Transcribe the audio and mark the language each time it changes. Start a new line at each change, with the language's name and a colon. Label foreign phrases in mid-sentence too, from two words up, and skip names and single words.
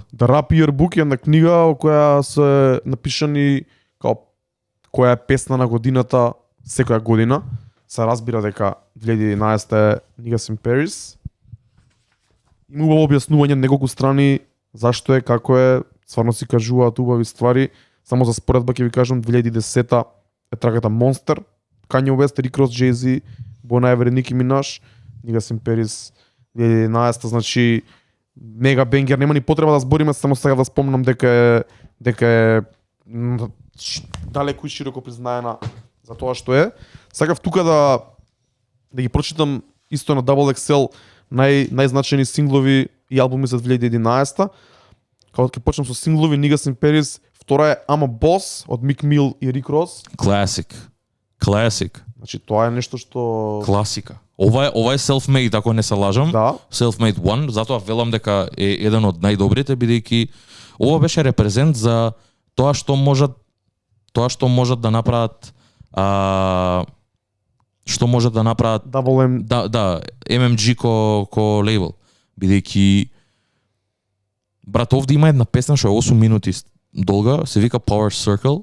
Macedonian: The Rap Yearbook е една книга во која се напишани као која е песна на годината секоја година. Се разбира дека 2011 е Niggas in Paris. Има убаво објаснување на неколку страни зашто е, како е, стварно си кажуваат убави ствари. Само за споредба ќе ви кажам 2010 е трагата Monster, Kanye West, Rick Ross, Jay-Z, Bon Iver, Nicki Minaj, Niggas in Paris 2011, значи мега бенгер, нема ни потреба да збориме, само сега да спомнам дека е далеку и широко признаена за тоа што е. Сакав тука да ги прочитам исто на Double XL најзначајни синглови и албуми за 2011. Кога ќе почнам со синглови, Niggas in Paris, втора е I'm a Boss од Meek Mill и Rick Ross. Classic. Значи тоа е нешто што Класика. Ова е self-made, ако не се лажам. да,
English: Self-made one,
Macedonian: затоа велам дека е еден од најдобрите, бидејќи ова беше репрезент за тоа што можат да направат што можат да направат Double M, да MMG ко лейбл, бидејќи брат, овде има една песна што е 8 минути долга, се вика Power Circle.